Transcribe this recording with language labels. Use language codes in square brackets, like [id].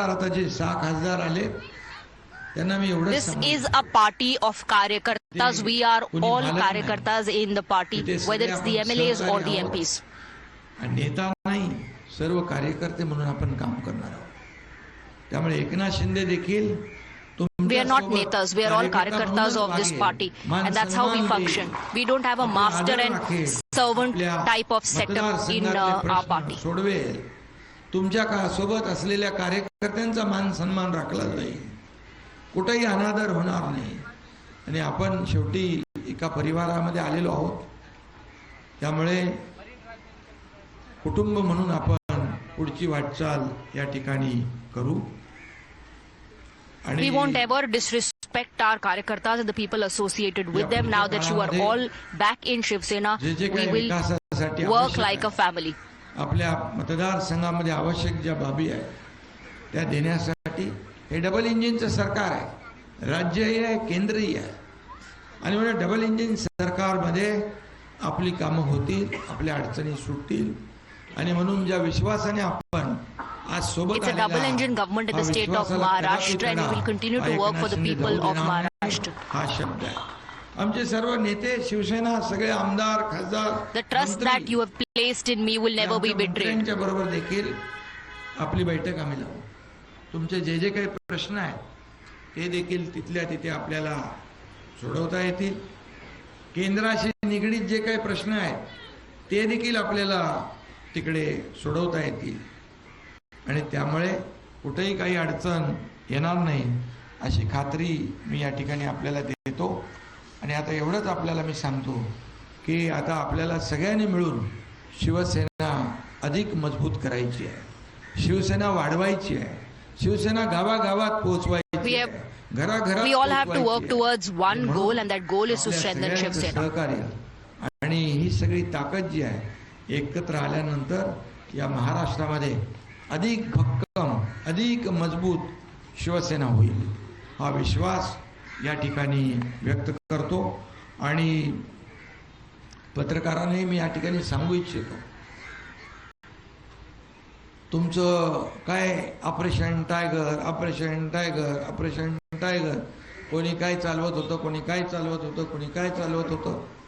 [mr] आता जे 6 खासदार आले त्यांना मी एवढंच [en] This is a party of karyakartas. We are all karyakartas in the party, whether it's the MLAs or the MPs. [mr] नेता नाही, सर्व कार्यकर्ते म्हणून आपण काम करणार आहोत. त्यामुळे एकनाथ शिंदे देखील [en] We are not netas. We are all karyakartas of this party, and that's how we function. We don't have a master and servant type of setup in our party. [mr] सोडवेल, तुमच्या सोबत असलेल्या कार्यकर्त्यांचा मान सन्मान राखला जाईल, कुठेही अनादर होणार नाही. आणि आपण शेवटी एका परिवारामध्ये आलेलो आहोत, त्यामुळे कुटुंब म्हणून आपण पुढची वाटचाल या ठिकाणी करू. [en] We won't ever disrespect our karyakartas and the people associated with them. Now that you are all back in Shiv Sena, we will work like a family. [mr] आपल्या मतदारसंघामध्ये आवश्यक ज्या बाबी आहेत त्या देण्यासाठी हे डबल इंजिनचं सरकार आहे, राज्यही आहे, केंद्रही आहे. आणि म्हणून डबल इंजिन सरकारमध्ये आपली कामं होतील, आपल्या अडचणी सुटतील. आणि म्हणून ज्या विश्वासाने आपण आज सोबत [en] It's a double engine government in the state of Maharashtra, and we will continue to work for the people of Maharashtra. [mr] हा शब्द आहे. आमचे सर्व नेते, शिवसेना, सगळे आमदार, खासदार, [en] The trust that you have placed in me will never be betrayed. [mr] त्यांच्या बरोबर देखील आपली बैठक आम्ही लावू. तुमचे जे जे काही प्रश्न आहेत ते देखील तिथल्या तिथे आपल्याला सोडवता येतील. केंद्राशी निगडीत जे काही प्रश्न आहेत ते देखील आपल्याला तिकडे सोडवता येतील. आणि त्यामुळे कुठेही काही अडचण येणार नाही अशी खात्री मी या ठिकाणी आपल्याला देतो. आणि आता एवढंच आपल्याला मी सांगतो की आता आपल्याला सगळ्यांनी मिळून शिवसेना अधिक मजबूत करायची आहे, शिवसेना वाढवायची आहे, शिवसेना गावागावात पोहोचवायची आहे, घराघरात. [en] We all have to work towards one goal, and that goal is to strengthen Shiv Sena. [mr] सहकार्य आणि ही सगळी ताकद जी आहे एकत्र आल्यानंतर या महाराष्ट्रामध्ये अधिक भक्कम, अधिक मजबूत शिवसेना होईल, हा विश्वास या ठिकाणी व्यक्त करतो. आणि पत्रकारांनी मी या ठिकाणी सांगू इच्छितो, तुमचं काय operation tiger, operation tiger, operation tiger, कोणी काय चालवत होतं, कोणी काय चालवत होतं, कोणी काय चालवत होतं.